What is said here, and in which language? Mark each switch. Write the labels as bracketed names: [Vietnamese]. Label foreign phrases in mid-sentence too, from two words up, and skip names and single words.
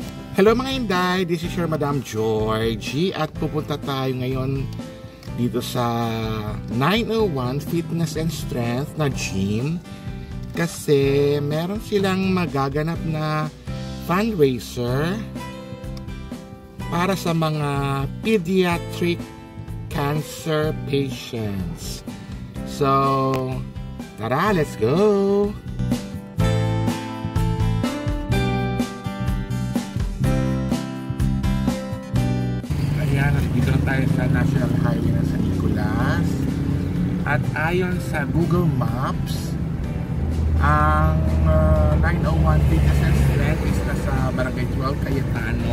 [Filipino] Hello mga Inday, [English] this is your Madam Georgie [Filipino] at pupunta tayo ngayon dito sa 901 Fitness and Strength na gym kasi meron silang magaganap na fundraiser para sa mga [English] pediatric cancer patients. So, tara, let's go! [Filipino] Dito na tayo sa National Highway ng San Nicolas at ayon sa Google Maps ang 901 Fitness and Strength is nasa Barangay 12 Cayetano.